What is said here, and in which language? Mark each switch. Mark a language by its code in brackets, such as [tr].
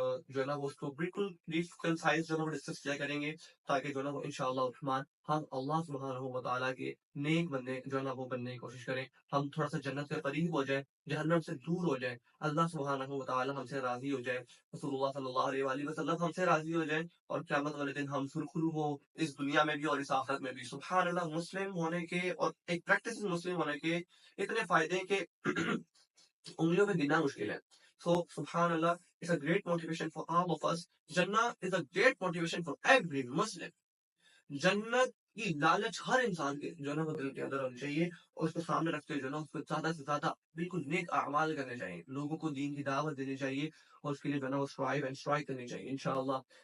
[ur] جو ہے نا وہ اس کو بالکل بریف کنسائز جو ہے نا وہ ڈسکس کیا کریں گے تاکہ جو ہے نا وہ انشاءاللہ الرحمن ہم اللہ سبحانہ و تعالیٰ کے نیک بندے جو ہے نا وہ بننے کی کوشش کریں، ہم تھوڑا سا جنت کے قریب ہو جائیں، جہنم سے دور ہو جائیں، اللہ سبحانہ و تعالیٰ ہم سے راضی ہو جائے، رسول اللہ صلی اللہ علیہ وآلہ وسلم ہم سے راضی ہو جائیں، اور قیامت والے دن ہم سرخرو ہو اس دنیا میں بھی اور اس آخرت میں بھی. سبحان اللہ، مسلم ہونے کے اور ایک پریکٹس مسلم ہونے کے اتنے فائدے کہ انگلیوں میں گننا مشکل ہے. [en] So سبحان اللہ، it's a great motivation for all of us. جنہ is a great motivation for every Muslim. [ur] جنت کی لالچ ہر انسان کے جو ہے نا وہ دل کے اندر ہونی چاہیے، اور اس کو سامنے رکھتے ہوئے جو ہے نا اس کو زیادہ سے زیادہ بالکل نیک اعمال کرنے چاہیے، لوگوں کو دین کی دعوت دینی چاہیے، اور اس کے لیے جو ہے نا وہ اسٹرائیو اینڈ اسٹرائک کرنی چاہیے انشاءاللہ.